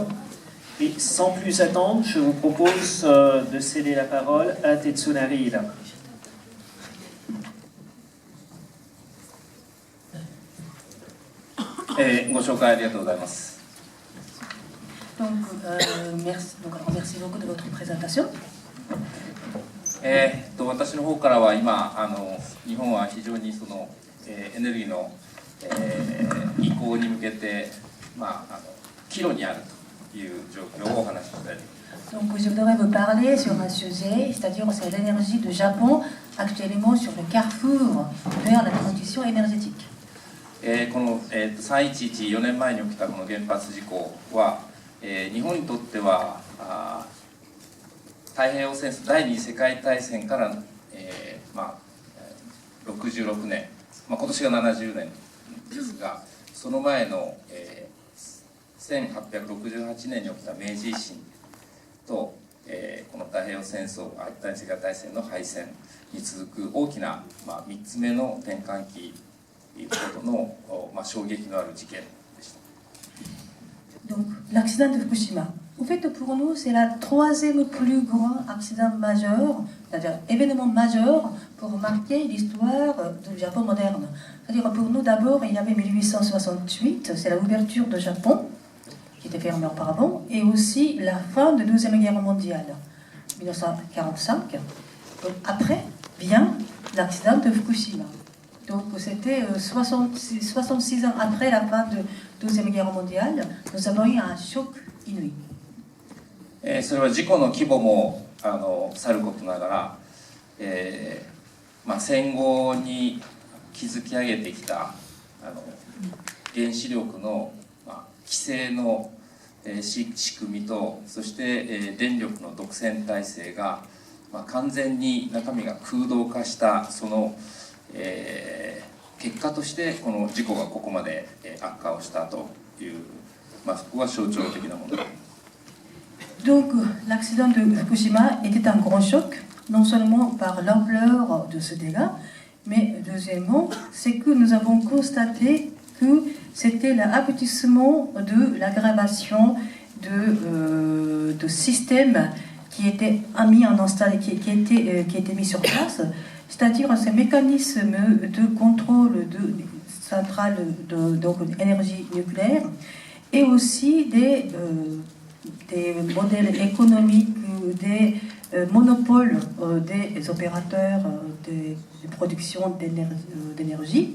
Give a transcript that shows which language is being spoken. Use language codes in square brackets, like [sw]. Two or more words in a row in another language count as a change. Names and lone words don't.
[fr] Et sans plus attendre, je vous propose de céder la parole à Tetsunari Ida. Merci beaucoup de votre présentation. [ja] 私の方からは今日本は非常にその、エネルギーの、移行に向けて、岐路にあるという状況をお話ししたいと思います。 [fr] Donc je voudrais vous parler sur un sujet, c'est-à-dire c'est l'énergie du Japon actuellement sur le carrefour vers la transition énergétique. [ja] この、311、4年前に起きたこの原発事故は、日本にとっては太平洋戦争第二次世界大戦から、66年、今年が70年ですが、その前の、1868年に起きた明治維新と、この太平洋戦争第二次世界大戦の敗戦に続く大きな、3つ目の転換期ほどの、衝撃のある事件でした。 [fr] Donc l'accident de Fukushima. En fait, pour nous, c'est la troisième plus grand accident majeur, c'est-à-dire événement majeur pour marquer l'histoire du Japon moderne. C'est-à-dire pour nous, d'abord, il y avait 1868, c'est l'ouverture du Japon, qui était fermée auparavant, et aussi la fin de la Deuxième Guerre mondiale, 1945. Donc après vient l'accident de Fukushima. Donc c'était 66 ans après la fin de la Deuxième Guerre mondiale, nous avons eu un choc inouï. [ja] それは事故の規模もさることながら、戦後に築き上げてきた原子力の、規制の、仕組みと、そして、電力の独占体制が、完全に中身が空洞化したその、結果としてこの事故がここまで悪化をしたという、そこは象徴的なものです。 [fr] Donc l'accident de Fukushima était un grand choc, non seulement par l'ampleur de ce dégât, mais deuxièmement, c'est que nous avons constaté que c'était l'aboutissement de l'aggravation de systèmes qui étaient mis en installation, qui étaient mis sur place, c'est-à-dire ces mécanismes de contrôle de centrales d'énergie nucléaire et aussi des modèles économiques, des monopoles des opérateurs de production d'énergie.